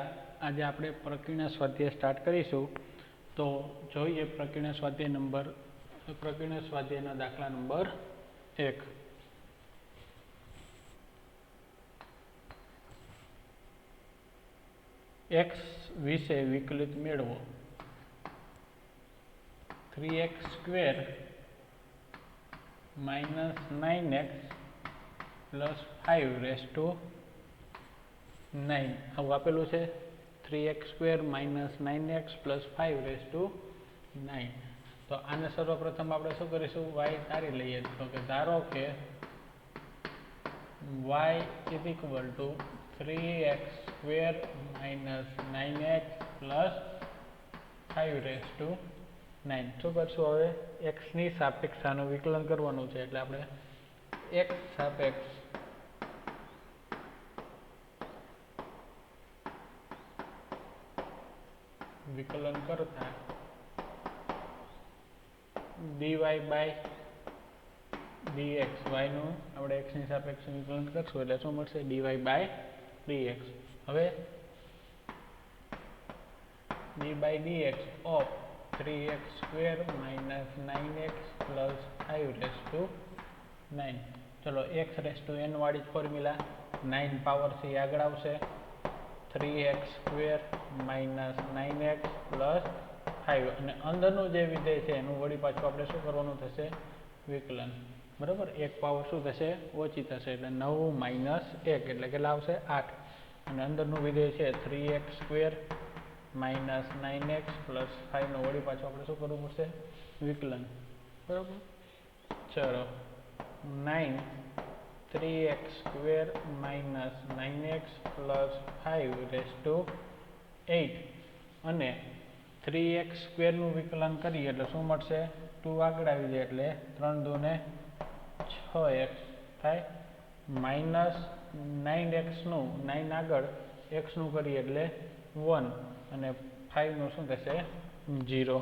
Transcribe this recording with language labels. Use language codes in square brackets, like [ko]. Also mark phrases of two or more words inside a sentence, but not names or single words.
[gu] આજે આપણે પ્રકીર્ણ સ્વાધ્યાય સ્ટાર્ટ કરીશું. તો જોઈએ પ્રકીર્ણ સ્વાધ્યાયનો દાખલા નંબર 1. x વિશે વિકલિત મેળવો. [en] 3x સ્ક્વેર minus 9x plus 5 raised to 9 [gu] આવું આપેલું છે. [en] 3x square minus 9x plus 5 raised to 9. [gu] તો આને સર્વપ્રથમ આપણે શું કરીશું, y ધારી લઈએ. તો કે ધારો કે [en] y is equal to 3x square minus 9x plus 5 raised to 9. [gu] શું કરશું હવે, x ની સાપેક્ષ આનું વિકલન કરવાનું છે. એટલે આપણે x સાપેક્ષ વિકલન કરતા [en] dy by dx, [gu] y નું આપણે x ની સાપેક્ષ વિકલન કરશું એટલે શું મળશે, [en] dy by dx. હવે d by dx of 3x square minus 9x plus 5 raised to 9. [gu] ચલો [en] x raised to n [gu] વાળી ફોર્મ્યુલા, 9 પાવર થી આગળ આવશે. [en] 3x square minus 9x plus 5 [gu] અને અંદરનું જે વિધેય છે એનું વળી પાછું આપણે શું કરવાનું થશે, વિકલન. બરાબર, એક પાવર શું થશે, ઓછી થશે. એટલે [en] 9 minus 1 [gu] એટલે કેટલા આવશે, 8. અને અંદરનું વિધેય છે [en] 3x square minus 9x plus 5 [gu] નો વળી પાછું આપણે શું કરવું પડશે, વિકલન. બરાબર, ચલો [en] 9 3x square minus 9x plus 5 raised to 8 [gu] અને [en] 3x square [gu] નું વિકલન કરીએ એટલે શું મળશે, 2 આગળ આવી જાય એટલે 3 2 ને 6x થાય. માઇનસ 9x નું 9 આગળ x નું કરીએ એટલે 1 અને 5 નું શું થશે, 0.